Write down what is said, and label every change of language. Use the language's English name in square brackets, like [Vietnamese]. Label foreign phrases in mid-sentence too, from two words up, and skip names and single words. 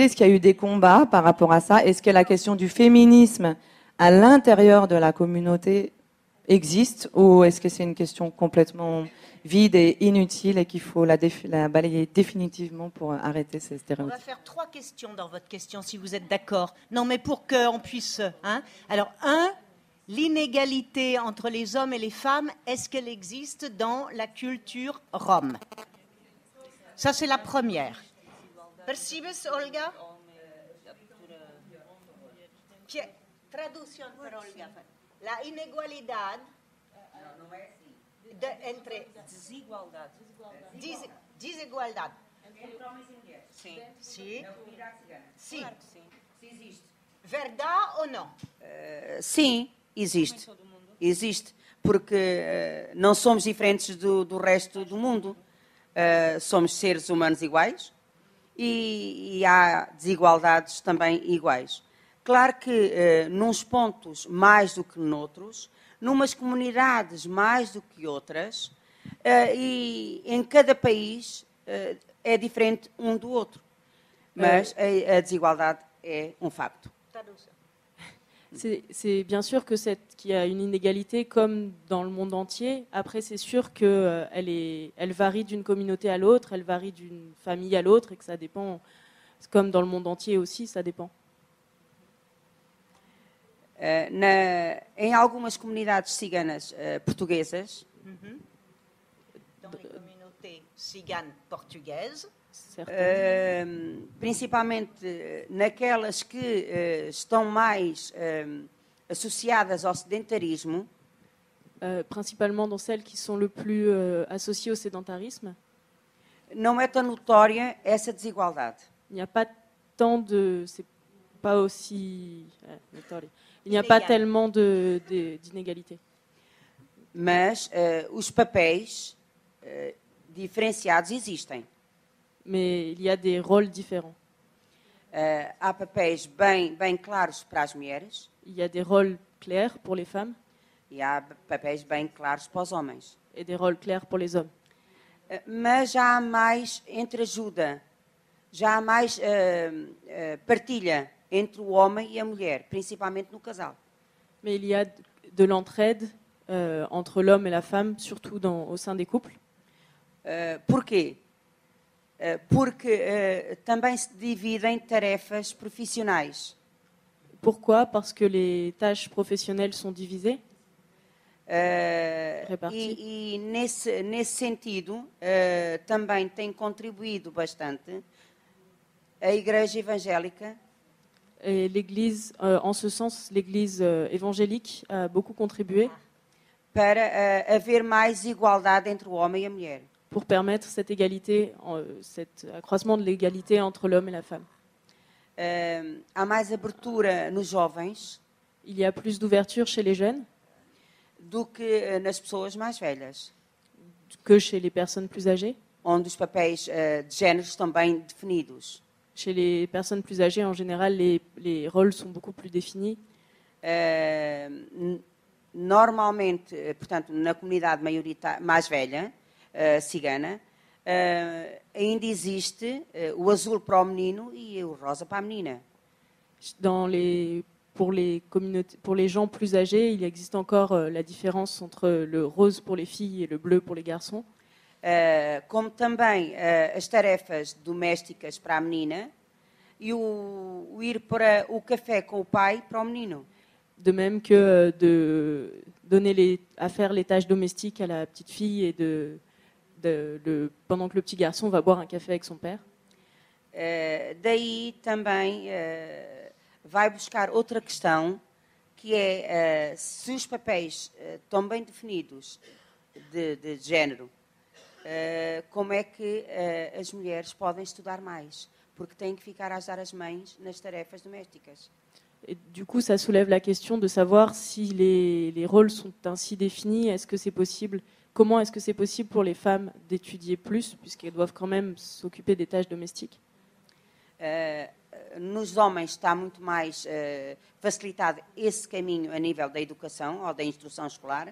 [French] Est-ce qu'il y a eu des combats par rapport à ça? Est-ce que la question du féminisme à l'intérieur de la communauté existe, ou est-ce que c'est une question complètement vide et inutile et qu'il faut la balayer définitivement pour arrêter ces On stéréotypes? va faire 3 questions dans votre question, si vous êtes d'accord. Non, mais pour qu'on puisse... Hein. Alors, 1, l'inégalité entre les hommes et les femmes, est-ce qu'elle existe dans la culture rome? Ça, c'est la première. [Spanish] Percibes, Olga? Traducción para Olga. La inigualdad entre... [Portuguese] Desigualdade. Desigualdade. Sim. Sim. Na comunidade cigana. Sim. Claro que sim. Se existe. Verdade ou não? Sim, existe. Existe. Porque não somos diferentes do resto do mundo. Somos seres humanos iguais e há desigualdades também iguais. Claro que nos pontos mais do que noutros, numas comunidades mais do que outras, e em cada país é diferente um do outro. Mas a desigualdade é um facto. [French] C'est bien sûr qu'il y a une inégalité comme dans le monde entier. Après, c'est sûr qu'elle varie d'une communauté à l'autre, elle varie d'une famille à l'autre et que ça dépend, comme dans le monde entier aussi, ça dépend. [Portuguese] Em algumas comunidades ciganas portuguesas, [French] dans les communautés ciganes portugaises, [Portuguese] principalmente naquelas que estão mais associadas ao sedentarismo, [French] principalement dans celles qui sont le plus associées au sédentarisme, [Portuguese] não é tão notória essa desigualdade. [French] Il n'y a pas tant de... C'est pas aussi... Il n'y a pas tellement d'inégalité. [Portuguese] Mas os papéis diferenciados existem. [French] Mais il y a des rôles différents. [Portuguese] Há papéis bem claros para as mulheres. [French] Il y a des rôles clairs pour les femmes. [Portuguese] E há papéis bem claros para os homens. [French] Et des rôles clairs pour les hommes. [Portuguese] Mas já há mais entreajuda, já há mais partilha entre o homem e a mulher, principalmente no casal. [French] Mais il y a de l'entraide entre l'homme et la femme, surtout au sein des couples. [Portuguese] Porquê? Porque também se dividem tarefas profissionais. [French] Pourquoi? Parce que les tâches professionnelles sont divisées. [Portuguese] E nesse sentido também tem contribuído bastante a Igreja Evangélica. [French] Et l'Église, en ce sens, l'Église évangélique a beaucoup contribué [Portuguese] para haver mais igualdade entre o homem e a mulher. [French] Pour permettre cette égalité, cet accroissement de l'égalité entre l'homme et la femme. [Portuguese] Há mais abertura nos jovens. [French] Il y a plus d'ouverture chez les jeunes [Portuguese] do que nas pessoas mais velhas. [French] Que chez les personnes plus âgées. [Portuguese] Onde os papéis de género estão bem definidos. [French] Chez les personnes plus âgées, en général, les rôles sont beaucoup plus définis. [Portuguese] Normalmente, portanto, na comunidade mais velha, cigana, ainda existe o azul para o menino e o rosa para a menina. [French] Pour les gens plus âgés, il existe encore la différence entre le rose pour les filles et le bleu pour les garçons. [Portuguese] Como também as tarefas domésticas para a menina e o ir para o café com o pai para o menino. [French] De même que de donner à faire les tâches domestiques à la petite fille et pendant que le petit garçon va boire un café avec son père. [Portuguese] Daí também vai buscar outra questão, que é se os papéis estão bem definidos de género, como é que as mulheres podem estudar mais? porque têm que ficar a ajudar as mães nas tarefas domésticas. [French] Et du coup, ça soulève la question de savoir si les rôles sont ainsi définis. Est-ce que c'est possible? Comment est-ce que c'est possible pour les femmes d'étudier plus, puisqu'elles doivent quand même s'occuper des tâches domestiques? [Portuguese] Nos homens está muito mais facilitado esse caminho a nível da educação ou da instrução escolar.